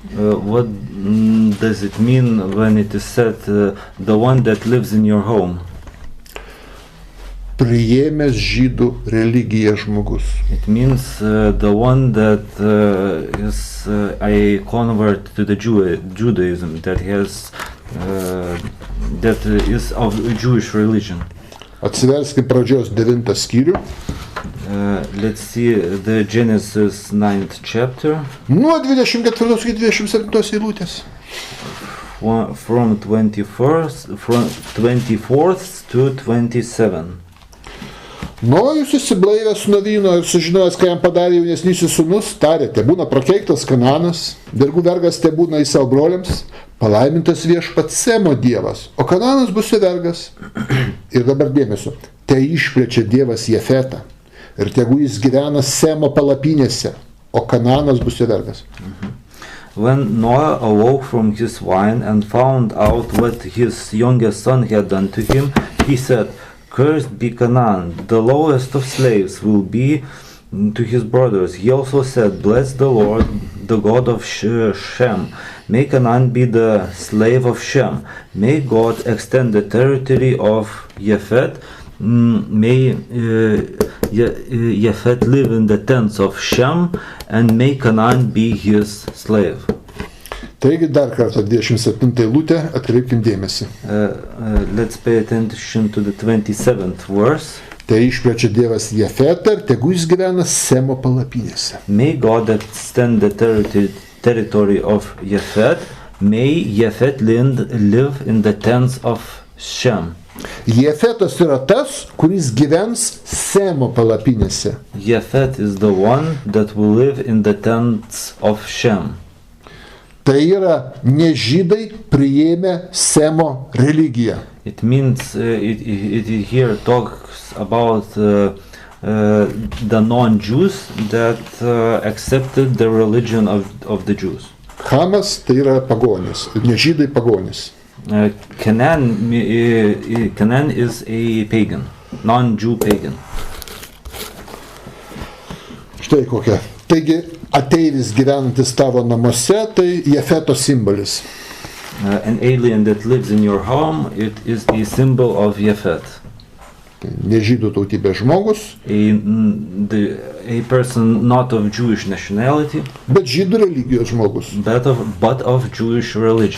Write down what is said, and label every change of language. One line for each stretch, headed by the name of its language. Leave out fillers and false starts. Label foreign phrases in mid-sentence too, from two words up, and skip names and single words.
English: What does it mean when it is said the one that lives in your home?
Lithuanian: Priėmęs žydų religiją žmogus.
English: It means the one that is a convert to the Judaism, that has that is of Jewish religion.
Lithuanian: Atsiverskime pradžios 9 skyrių.
English: Let's see the Genesis 9th chapter.
Lithuanian: Nuo 24 iki 27 eilutės.
English: From 24th to 27.
Lithuanian: Nojus įsiblaivęs nuo vyno ir sužinojęs, ką jam padarė jaunesnysis sūnus, tarė, te būna prakeiktas Kananas, vergų vergas te būna į savo broliams, palaimintas viešpats Semo dievas, o Kananas bus vergas. Ir dabar dėmesio, te išplečia dievas Jefetą ir tegu jis gyvena Semo palapinėse, o Kananas bus vergas.
English: When Noah awoke from his wine and found out what his youngest son had done to him, he said, "Cursed be Canaan, the lowest of slaves will be to his brothers." He also said, "Bless the Lord, the God of Shem. May Canaan be the slave of Shem. May God extend the territory of Japhet. May Japhet live in the tents of Shem, and may Canaan be his slave."
Lithuanian: Taigi dar kartą 27 eilutę atkreipkim dėmesį.
English: Let's pay attention to the 27th verse.
Lithuanian: Tai išplečia dievas Jefetą ir tegu jis gyvena Semo palapinėse.
English: May God extend the territory of Japhet. May Japhet live in the tents of Shem.
Lithuanian: Jefetas yra tas, kuris gyvens Semo palapinėse.
English: Japhet is the one that will live in the tents of Shem.
Lithuanian: Tai yra nežydai priėmę Semo religiją.
English: It means it here talks about the non-Jews that accepted the religion of the Jews.
Lithuanian: Hamas tai yra pagonis, nežydai pagonis.
English: Canaan is a pagan, non-Jew pagan.
Lithuanian: Štai kokia. Taigi ateivis gyvenantis tavo namuose, tai Jefeto simbolis.
English: An alien that lives in your home, it is a symbol of Japhet.
Lithuanian: Nežydų tautybės žmogus.
English: A person not of Jewish nationality.
Lithuanian: Bet žydų religijos žmogus.
English: But of Jewish religion.